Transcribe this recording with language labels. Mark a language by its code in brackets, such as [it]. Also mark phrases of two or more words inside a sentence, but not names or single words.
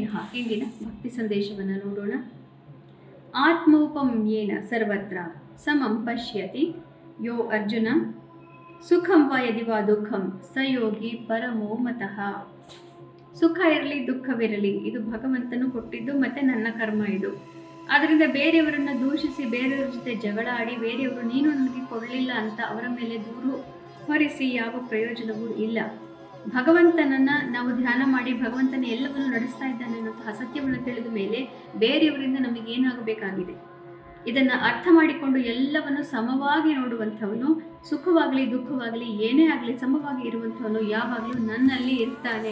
[kn] ಇಂದಿನ ಭಕ್ತಿ ಸಂದೇಶವನ್ನು ನೋಡೋಣ. [sa] ಆತ್ಮೋಪಮ್ಯೇನ ಸರ್ವತ್ರ ಸಮಂ ಪಶ್ಯತಿ ಯೋ ಅರ್ಜುನ ಸುಖಂ ವಾ ಯದಿ ವಾ ದುಃಖಂ ಸ ಯೋಗಿ ಪರಮೋ ಮತಃ. [kn] ಸುಖ ಇರಲಿ ದುಃಖವಿರಲಿ, ಇದು ಭಗವಂತನು ಕೊಟ್ಟಿದ್ದು ಮತ್ತೆ ನನ್ನ ಕರ್ಮ ಇದು. ಆದ್ದರಿಂದ ಬೇರೆಯವರನ್ನು ದೂಷಿಸಿ, ಬೇರೆಯವರ ಜೊತೆ ಜಗಳ ಆಡಿ, ಬೇರೆಯವರು ನೀನು ನನಗೆ ಕೊಡಲಿಲ್ಲ ಅಂತ ಅವರ ಮೇಲೆ ದೂರು ಹೊರಿಸಿ ಯಾವ ಪ್ರಯೋಜನವೂ ಇಲ್ಲ. ಭಗವಂತನನ್ನು ನಾವು ಧ್ಯಾನ ಮಾಡಿ ಭಗವಂತನ ಎಲ್ಲವನ್ನು ನಡೆಸ್ತಾ ಇದ್ದಾನೆ ಅನ್ನೋಂತಹ ಸತ್ಯವನ್ನು ತಿಳಿದ ಮೇಲೆ ಬೇರೆಯವರಿಂದ ನಮಗೇನಾಗಬೇಕಾಗಿದೆ, ಇದನ್ನು ಅರ್ಥ ಮಾಡಿಕೊಂಡು ಎಲ್ಲವನ್ನು ಸಮವಾಗಿ ನೋಡುವಂಥವನು, ಸುಖವಾಗಲಿ ದುಃಖವಾಗಲಿ ಏನೇ ಆಗಲಿ ಸಮವಾಗಿ ಇರುವಂಥವನು ಯಾವಾಗಲೂ ನನ್ನಲ್ಲಿ ಇರ್ತಾನೆ.